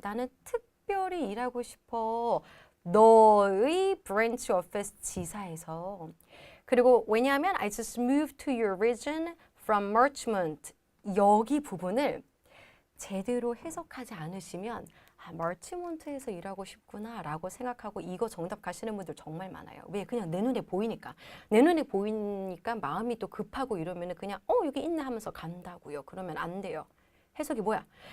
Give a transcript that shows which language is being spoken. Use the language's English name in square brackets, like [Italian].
[Korean] 나는 특별히 일하고 싶어. 너의 브랜치 오피스 지사에서. 그리고 왜냐하면 [English] I just moved to your region from Richmond. [Korean] 여기 부분을 제대로 해석하지 않으시면 멀티몬트에서 일하고 싶구나 라고 생각하고 이거 정답 가시는 분들 정말 많아요. 왜? 그냥 내 눈에 보이니까. 내 눈에 보이니까 마음이 또 급하고 이러면 그냥 여기 있네 하면서 간다고요. 그러면 안 돼요. 해석이 뭐야?